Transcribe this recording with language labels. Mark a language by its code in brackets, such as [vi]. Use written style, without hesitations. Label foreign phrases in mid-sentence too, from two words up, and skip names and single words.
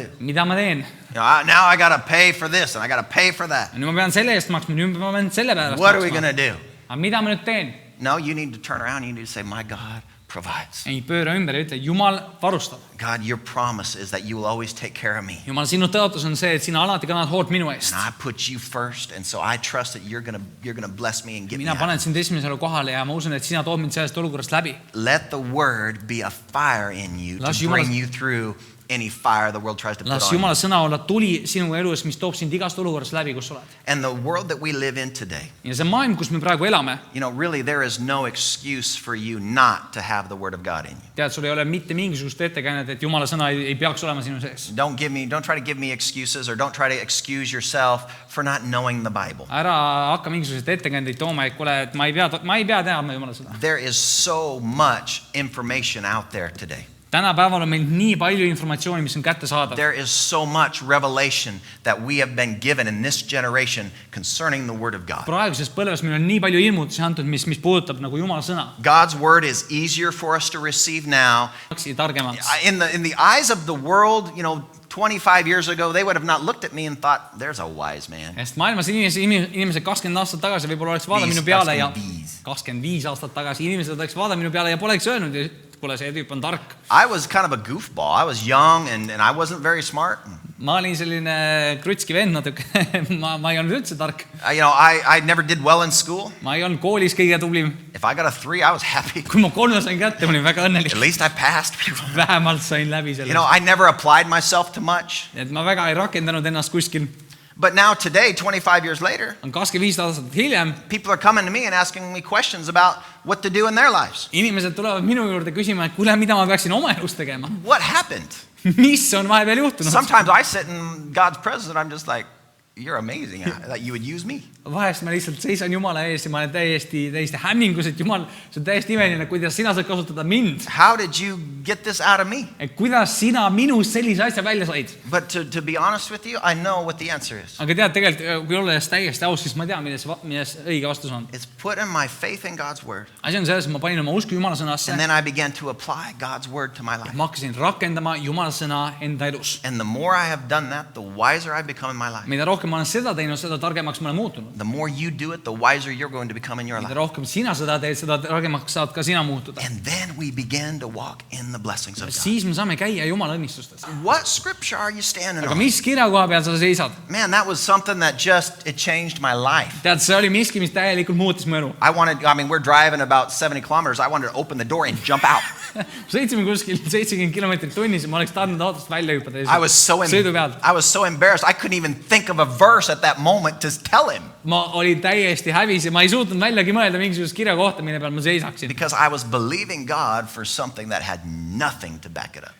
[et] Mida ma teen? [en] Now I got to pay for this and I got to pay for that. [et] Nüüd ma pean selle eest maksma, nüüd ma pean selle pärast [en] What are we [et] maksma. [en] going to do? [et] Aga mida ma nüüd teen? [en] No, you need to turn around. You need to say, my God provides. [et] Ei pööra ümber ja ütle, Jumal varustab. [en] God, your promise is that you will always take care of me. [et] Jumal, sinu tõotus on see, et sina alati kannad hoolt minu eest. [en] And I put you first, and so I trust that you're gonna bless me and get me [et] Mina [en] out. [et] panen sind esimesele kohale ja ma usun, et sina tood mind sellest olukorrast läbi. [en] Let the word be a fire in you [et] Las [en] to [et] Jumala- [en] bring you through any fire the world tries to put [et] Las [en] on you. [et] Jumala sõna olla tuli sinu elus, mis toob sind igast olukorrast läbi, kus oled. [en] And the world that we live in today, [et] Ja see maailm, kus me praegu elame, [en] really there is no excuse for you not to have the word of God in you. [et] tead, sul ei ole mitte mingisugust ettekäänet, et Jumala sõna ei peaks olema sinu sees. [en] Don't try to give me excuses or don't try to excuse yourself for not knowing the Bible. [et] Ära hakka mingisuguseid ettekäändeid tooma, et kuule, et ma ei pea teadma Jumala sõna. [en] There is so much information out there today. [et] Tänapäeval on meil nii palju informatsiooni, mis on kättesaadav. [en] There is so much revelation that we have been given in this generation concerning the Word of God. [et] Praeguses põlves meil on nii palju ilmutusi antud, mis puudutab nagu Jumala sõna. [en] God's Word is easier for us to receive now. [et] Targemaks. [en] In the eyes of the world, 25 years ago, they would have not looked at me and thought, there's a wise man. [et] Sest maailmas inimesed 20 aastat tagasi võib-olla oleks vaadanud minu peale ja 25 aastat tagasi inimesed oleks vaadanud minu peale ja poleks öelnud, et kuule, see tüüp on tark. [en] I was kind of a goofball. I was young and I wasn't very smart. [et] Ma olin selline krutski vend natuke. ma ei olnud üldse tark. [en] I never did well in school. [et] Ma ei olnud koolis kõige tublim. [en] If I got a 3, I was happy. [et] Kui ma 3 sain kätte, ma olin väga õnnelik. [en] At least I passed. [et] Vähemalt sain läbi selle. [en] I never applied myself to much. [et] Et ma väga ei rakendanud ennast kuskil. [en] But now today, 25 years later, [et] On 25 aastat hiljem, [en] people are coming to me and asking me questions about what to do in their lives. [et] inimesed tulevad minu juurde küsima, et kuule, mida ma peaksin oma elus tegema. [en] What happened? [et] Mis on vahepeal juhtunud? [en] Sometimes I sit in God's presence and I'm just like, you're amazing that you would use me. [et] Vahest ma lihtsalt seisan Jumala ees ja ma olen täiesti hämmingus, et Jumal, see on täiesti imeline, kuidas sina saad kasutada mind. [en] How did you get this out of me? [et] Et kuidas sina minust sellise asja välja said? [en] But to be honest with you, I know what the answer is. [et] Aga tead, tegelikult, kui olles täiesti aus, siis ma tean, milles õige vastus on. [en] It's putting my faith in God's word. [et] Asi on selles, et ma panin oma usku Jumala sõnasse. [en] And then I began to apply God's word to my life. [et] Ma hakkasin rakendama Jumala sõna enda elus. [en] And the more I have done that, the wiser I've become in my life. [et] Mida rohkem ma olen seda teinud, seda targemaks ma olen muutunud. [en] The more you do it, the wiser you're going to become in your [et] Mida [en] life. [et] rohkem sina seda teed, seda targemaks saad ka sina muutuda. [en] And then we begin to walk in the blessings of God. [et] Siis me saame käia Jumala õnnistustes. [en] What scripture are you standing [et] Aga [en] on? [et] mis kirja koha peal sa seisad? [en] Man, that was something that it changed my life. [et] Tead, see oli miski, mis täielikult muutis mu elu. [en] We're driving about 70 kilometers. I wanted to open the door and jump out. [et] Sõitsime kuskil 70 kilomeetrit tunnis ja ma oleks tahtnud autost välja hüpata [en] I was [et] sõidu pealt. [en] so embarrassed. I couldn't even think of a verse at that moment to tell him. [et] Ma olin täiesti hävis ja ma ei suutnud väljagi mõelda mingisugust kirja kohta, mille peal ma seisaksin. [en] Because I was believing God for something that had nothing to back it up.